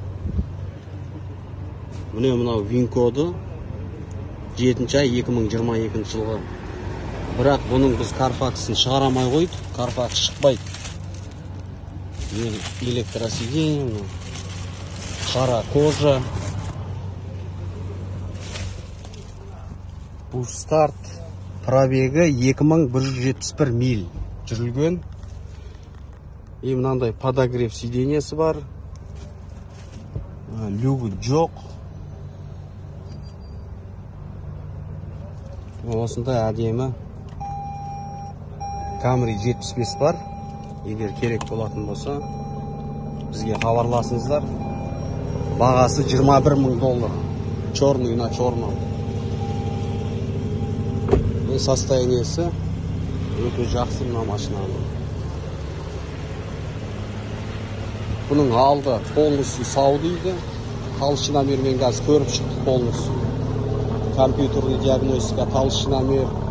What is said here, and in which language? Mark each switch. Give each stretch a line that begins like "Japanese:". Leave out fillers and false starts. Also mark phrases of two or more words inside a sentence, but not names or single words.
Kazakh: Міне мынау ВИН-коды 7 ай 2022 жылғы. Бірақ бұның біз Carfax'ын шығарамай қойдық. Carfax шықпайды. Электросиденье, қара кожа. Push-start. Пробегі 2171 миль жүрілген. Мынандай подогрев сиденьесі бар. Люгі жоқ. Осындай әдемі Camry 75 бар. Егер керек болатын болса, бізге хабарласыңыздар. Бағасы $21,000.
Russian: Черный на черном.
Kazakh: Бұл состояниесі өте жақсы мына машинаның. Бұның алды полностью сау дейді. Толщиномермен қазір көріп шықтық полностью.
Russian: Компьютерный диагностика,
Kazakh: толщиномер.